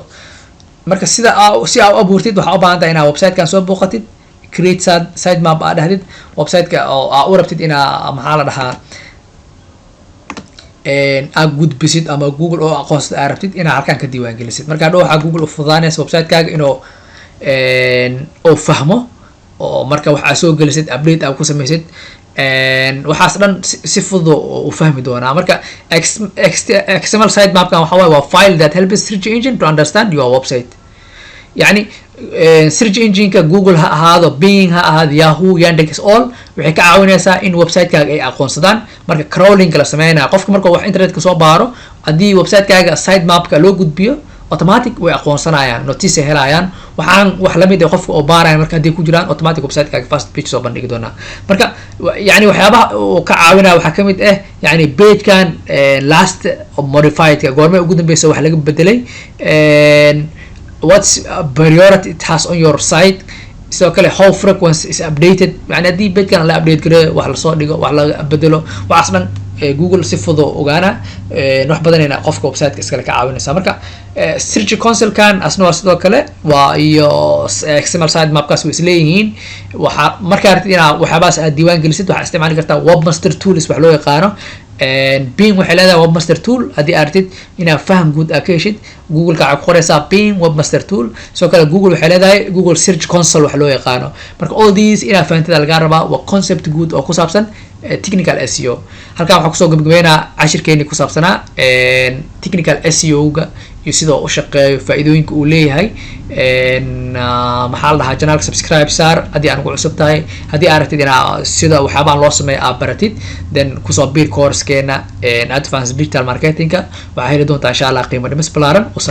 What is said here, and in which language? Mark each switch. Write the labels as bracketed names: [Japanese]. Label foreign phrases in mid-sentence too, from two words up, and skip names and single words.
[Somali] marka sida si aad u abuurtid waxaa u baahan tahay inaad website-kan soo booqatid, [English] create sitemap [Somali] aad dhahdid, website-ka oo aad u rabtid inaa maxaa la dhahaa aad gudbisid ama Google oo aqoonsada aad rabtid inaad halkan ka diiwaangelisid. marka hadhow waxaa Google u fududaanaysa website-kaaga inuu fahmo oo marka waxaa soo gelisid update aad ku samaysid waxaas dhan si fudud u fahmi doonaa. marka XML sitemap-kan waxa waaye waa [English] file that helps search engine to understand your website. [Somali] يعني [English] search engine-ka [Somali] Google ha ahaado, Bing ha ahaado, Yahoo, Yandex all waxay ka caawinaysaa in website-kaaga ay aqoonsadaan. marka crawling la sameynaa qofka marka wax internet-ka soo baaro haddii website-kaaga sitemap-ka loo gudbiyo automatic way aqoonsanayaan, notice helayaan. waxaan wax la mid ah qofka oo baaraya marka hadii ku jiraan automatic website-kaaga [English] first page [Somali] soo bandhigi doonaa. marka yani waxyaabaha uu ka caawinaya waxaa ka mid ah yani page-kan [English] last modified-ka [Somali] goorma ugu dambeysa wax laga bedelay, [English] what's priority it has on your site, [Somali] sidoo kale [English] how frequent is updated. [Somali] yani hadii page-kan la update gareeyo wax la soo dhigo wax laga bedelo waxaas dhan Google si fudud ogaana wax badanayna qofka website-ka iskala ka caawinaysa. marka [English] search console-kan [Somali] asna sidoo kale waa iyo XML sitemap-kaas way isleeyihiin. waxa marka aragtid inaad waxyaabahaas aad diiwaan gelisid waxaad isticmaali kartaa Webmaster Tools wax loo yaqaano. Bing waxay leedahay Webmaster Tool haddii aragtid inaad faham guud aad ka heshid Google-ka waxaad ku qoraysaa Bing Webmaster Tool. sidoo kale Google waxay leedahay Google Search Console wax loo yaqaano. marka [English] all these [Somali] inaad fahantid laga rabaa waa concept guud oo ku saabsan [English] technical SEO. [Somali] halkan waxaan kusoo gabagabeynaa cashirkeeni ku saabsanaa [English] technical SEO-ga [Somali] iyo sidoo u shaqeeyo faa'iidooyinka uu leeyahay. maxaa la dhahaa [English] channel subscribe [Somali] saar haddii aan ugu cusub tahay, haddii aragtid inaa sida waxyaabahan loo sameeyo aad baratid then kusoo biir course-keena [English] advanced digital marketing-ka [Somali] waxaa heli doontaa [Arabic] إن شاء الله [Somali] qiimo dhimis ballaaran.